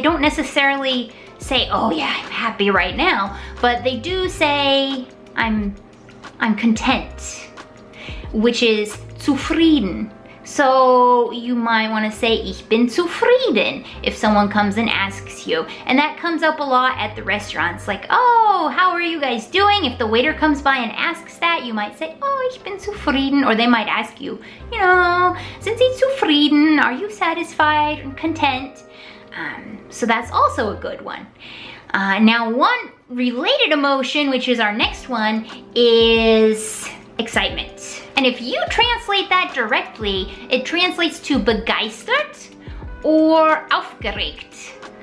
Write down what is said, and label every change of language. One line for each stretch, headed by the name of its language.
English: They don't necessarily say, oh yeah, I'm happy right now, but they do say, I'm content, which is zufrieden. So you might want to say,
German: ich bin zufrieden,
English: if someone comes and asks you. And that comes up a lot at the restaurants, like, oh, how are you guys doing? If the waiter comes by and asks that, you might say, oh,
German: ich bin zufrieden.
English: Or they might ask you, you know,
German: sind Sie zufrieden?
English: Are you satisfied and content? So that's also a good one. Now, one related emotion, which is our next one, is excitement. And if you translate that directly, it translates to begeistert or aufgeregt.